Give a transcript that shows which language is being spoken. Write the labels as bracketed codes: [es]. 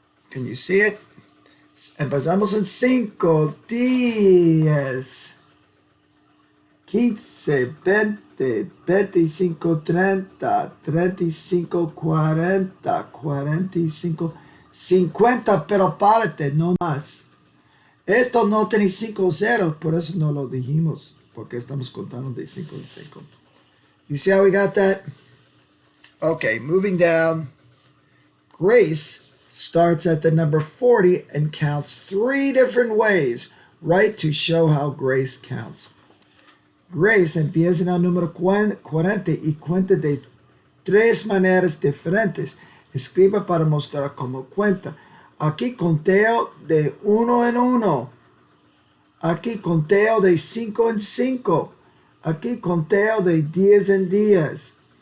[en] Can you see it? [es] Empezamos en 5, 10, 15, 20, 25, 30, 35, 40, 45, 50, pero párate, no más. Esto no tiene 5 ceros, por eso no lo dijimos, porque estamos contando de 5 en 5. [en] You see how we got that? Okay, moving down. Grace starts at the number 40 and counts 3 different ways, right, to show how Grace counts. [es] Grace empieza en el número 40 y cuenta de 3 maneras diferentes. Escriba para mostrar cómo cuenta. Aquí conteo de 1 en 1. Aquí conteo de 5 en 5. Aquí conteo de 10 en 10.